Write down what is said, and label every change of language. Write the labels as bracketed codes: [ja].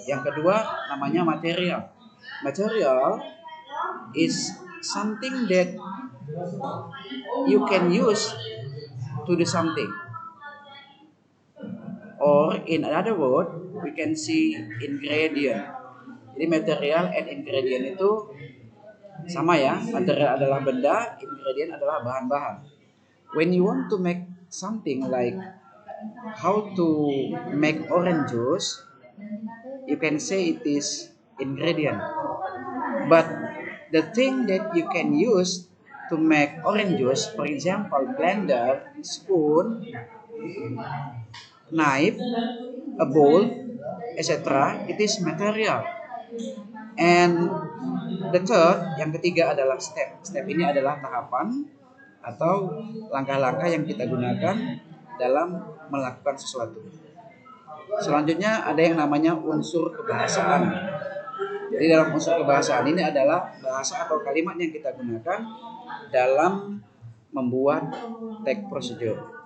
[id] Yang kedua namanya [en] material. Material is something that you can use to do something. Or in another word, we can see ingredient. [id] Jadi [en] material and ingredient [id] itu sama ya. Material adalah benda, ingredient adalah bahan-bahan. [en] When you want to make something like how to make orange juice, you can say it is ingredient. But the thing that you can use to make orange juice, for example, blender, spoon, knife, a bowl, etc., it is material. And the third, [id] yang ketiga adalah [en] step. [id] Step ini adalah tahapan atau langkah-langkah yang kita gunakan dalam melakukan sesuatu. Selanjutnya ada yang namanya unsur kebahasaan. Jadi dalam unsur kebahasaan ini adalah bahasa atau kalimat yang kita gunakan dalam membuat text procedure.